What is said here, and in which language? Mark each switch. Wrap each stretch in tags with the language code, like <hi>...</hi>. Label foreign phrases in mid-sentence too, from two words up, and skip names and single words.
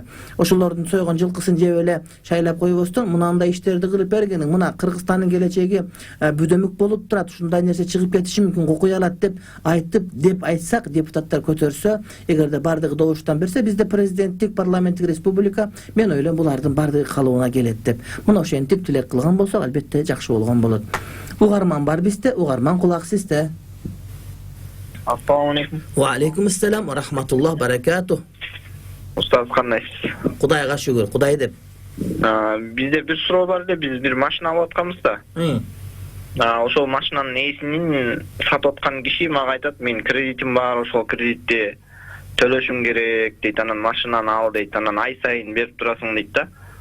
<ky>Ошолордун сойгон жылкысын жеп эле шайлап койбостон мынандай иштерди кылып бергениң, мына Кыргызстандын келечеги бүдөмүк болуп турат, ушундай нерсе чыгып кетиши мүмкүн, кокуй алат деп айтсак, депутаттар көтөрсө, эгерде бардыгы добуштан берсе, бизде президенттик, парламенттик республика, мен ойлойм булардын бардыгы калыбына келет деп. Мына ошентип тилек кылган болсок, албетте жакшы болгон болот. Угарман бар бизде, угарман кулак сизде.</ky> <ar>السلام عليكم. وعليكم السلام ورحمة الله وبركاته.</ar> <ky>Устаз кандайсыз? Кудайга шүгүр, Кудай деп. Бизде бир суроо бар эле, биз бир машина алып атканбыз да. Ошол машинанын ээсинин сатып аткан киши мага айтат, мен кредитим бар, ошол кредитти төлөшүм керек дейт, анан машинаны ал дейт, анан ай сайын берип турасың дейт да.</ky>